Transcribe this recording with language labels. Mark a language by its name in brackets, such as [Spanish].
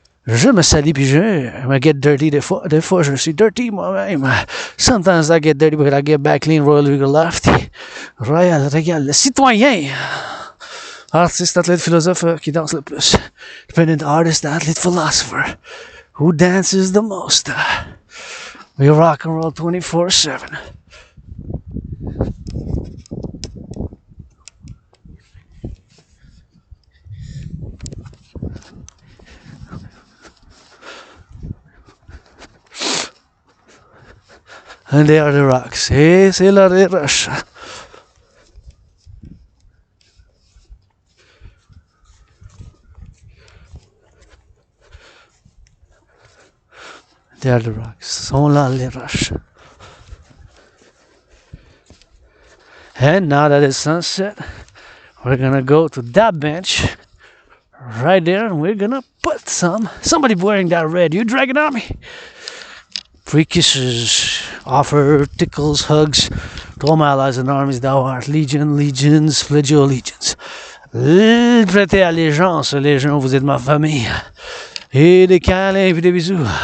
[French] Je me salis puis je me [English] get dirty [French] des fois. Des fois, je suis dirty moi-même. [English] Sometimes I get dirty, but I get back clean, Royal Legal Lefty. [French] Royal, regarde, le citoyen. Artiste, athlète, philosophe qui danse le plus. [English] Dependent artist, athlete, philosopher. Who dances the most? We rock and roll 24/7. And they are the rocks. [French] Hey, c'est la roche. [English] They are the rocks. [French] Sont là les roches. [English] And now that it's sunset, we're gonna go to that bench right there, and we're gonna put somebody wearing that red. You Dragon Army. Free kisses, offer, tickles, hugs to all my allies and armies thou art. Legions, pledge your allegiance. [French] Prêtez allégeance, les gens, vous êtes ma famille. Et des câlins et des bisous.